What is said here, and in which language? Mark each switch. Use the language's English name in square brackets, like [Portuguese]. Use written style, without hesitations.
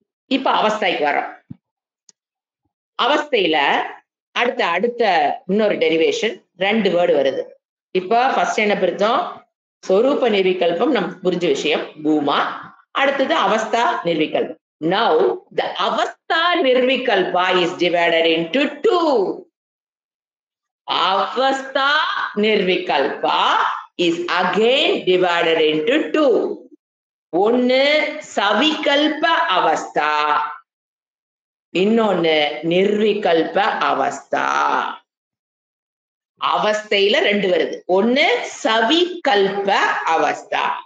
[Tamil] இப்ப அவஸ்தைக்கு வரோம். அவஸ்தையில அடுத்த இன்னொரு டெரிவேஷன் 2 வேர்டு வருது. இப்ப ஃபர்ஸ்ட் என்ன பிரிச்சோம்? சொரூப நிர்விகல்பம் நமக்கு புரிஞ்ச விஷயம், பூமா. அடுத்தது அவஸ்தா நிர்விகல்பம். [English] Now the avastha nirvikalpa is divided into 2. Avastha nirvikalpa is again divided into 2. [Tamil] ஒன்னு சவிகல்ப அவஸ்தா, இன்னொன்னு நிர்விகல்ப அவஸ்தா. அவஸ்தையில 2 வருது. ஒன்னு சவிகல்ப அவஸ்தா.